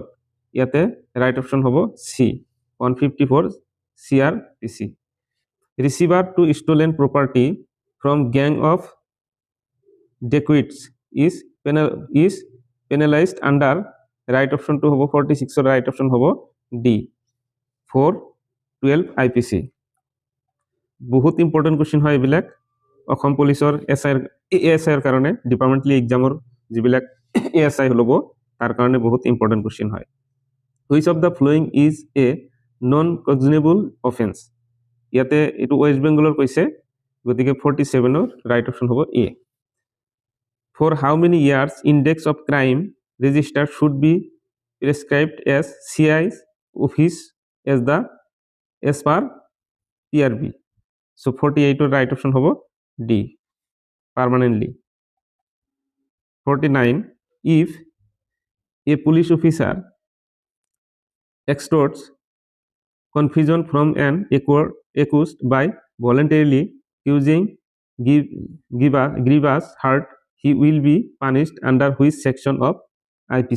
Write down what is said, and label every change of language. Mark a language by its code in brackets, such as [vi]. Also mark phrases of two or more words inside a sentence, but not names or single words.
[as] ইয়াতে [en] right option [as] hobo C 154 CRPC. [en] Receiver to stolen property from gang of dacoits is penalized under right option to hobo 46 or right option hobo D 412 IPC. [as] বহুত [en] important question [as] হয় এইবিলাক অসম পুলিচৰ এএসআইৰ কাৰণে [en] departmentally examৰ [as] যিবিলাক এএসআই ল'ব তাৰ কাৰণে বহুত [en] important question হয় which of the following is a non cognizable offence [as] ইয়াতে এইটো ৱেষ্ট বেংগলৰ কৈছে গতিকে 47ৰ [en] right option হ'ব A for how many years index of crime register should be prescribed as CI's office as per PRB. So 48 right option hobo D permanently. 49. If a police officer extorts confusion from an accused by voluntarily using grievous hurt, he will be punished under which section of IPC?